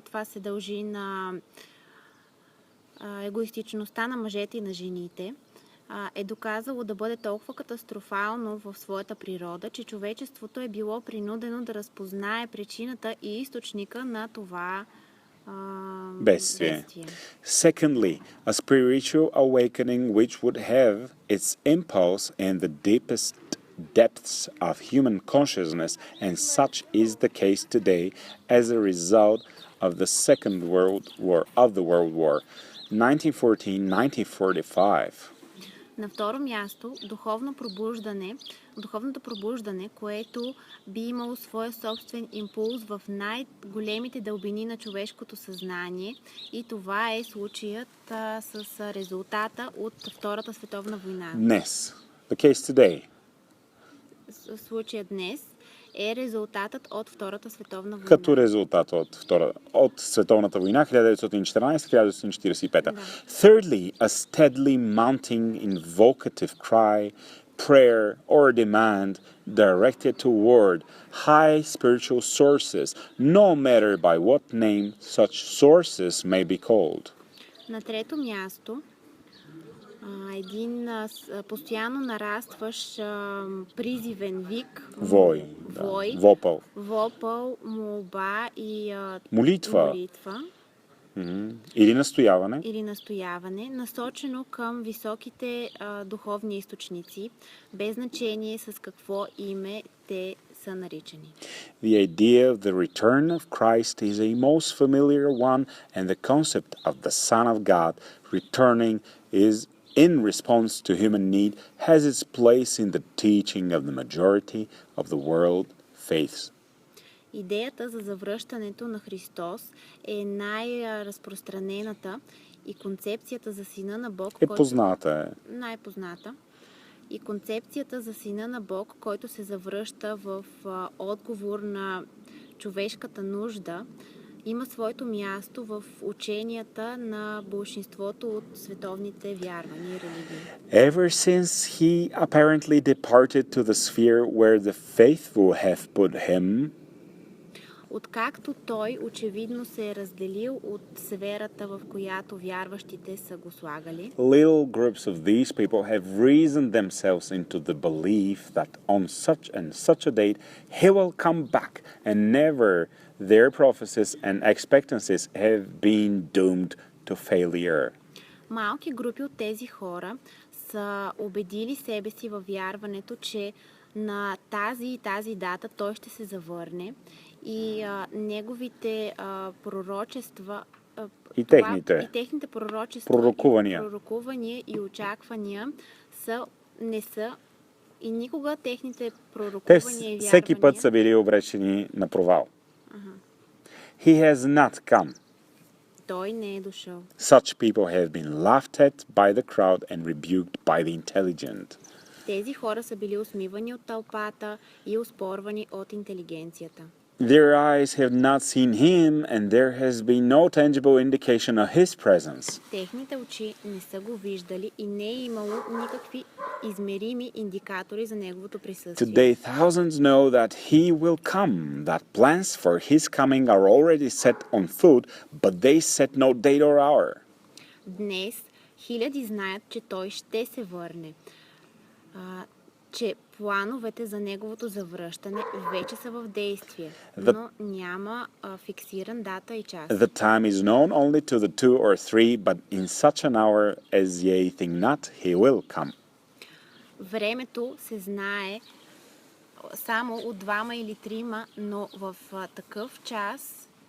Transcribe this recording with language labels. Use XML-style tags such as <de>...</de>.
<bg>Това се дължи на егоистичността на мъжете и на жените. Е доказало да бъде толкова катастрофално в своята природа, че човечеството е било принудено да разпознае причината и източника на това бедствие.</bg> <en>Secondly, a spiritual awakening which would have its impulse in the deepest depths of human consciousness, and such is the case today as a result of the Second World War, 1914-1945.</en> <bg>На второ място, духовното пробуждане, което би имало своя собствен импулс в най-големите дълбини на човешкото съзнание, и това е случаят с резултата от Втората световна война. Днес.</bg> <en>The case today.</en> <bg>Случаят днес е резултатът от Втората световна война. Като резултат от Световната война 1914-1945. Да.</bg> <en>Thirdly, a steadily mounting invocative cry, prayer or demand directed toward high spiritual sources, no matter by what name such sources may be called.</en> <bg>На трето място, един постоянно нарастващ призивен вик, Вой, вопъл, молба и молитва. Или настояване, насочено към високите духовни източници, без значение с какво име те са наричани.</bg> <en>The idea of the return of Christ is a most familiar one, and the concept of the Son of God returning is in response to human need has its place in the teaching of the majority of the world faiths.</en> <bg>Идеята за завръщането на Христос е най-разпространената и концепцията за Сина на Бог, най-позната. И концепцията за Сина на Бог, който се завръща в отговор на човешката нужда, има своето място в ученията на болшинството от световните вярвания и религии.</bg> <en>Ever since he apparently departed to the sphere where the faithful have put him,</en> <bg>откакто той очевидно се е разделил от сферата, в която вярващите са го слагали,</bg> <en>little groups of these people have reasoned themselves into the belief that on such and such a date he will come back, and never their prophecies and expectancies have been doomed to failure.</en> <bg>Малки групи от тези хора са убедили себе си във вярването, че на тази и тази дата той ще се завърне и неговите пророчества и техните пророкувания и очаквания не са и никога техните пророкувания и вярвания. Всеки път са били обречени на провал.</bg> <en>He has not come.</en> <bg>Той не е дошъл.</bg> <en>Such people have been laughed at by the crowd and rebuked by the intelligent.</en> <bg>Тези хора са били усмивани от тълпата и оспорвани от интелигенцията.</bg> <en>Their eyes have not seen him, and there has been no tangible indication of his presence.</en> <bg>Техните очи не са го виждали и не е имало никакви измерими индикатори за неговото присъствие.</bg> <en>Today, thousands know that he will come, that plans for his coming are already set on foot, but they set no date or hour.</en> <bg>Днес хиляди знаят, че той ще се върне, че плановете за неговото завръщане вече са в действие, но няма фиксиран дата и час.</bg> <en>The time is known only to the 2 or 3, but in such an hour as ye think not, he will come.</en> <bg>Времето се знае само от 2 или 3, но в такъв час</bg>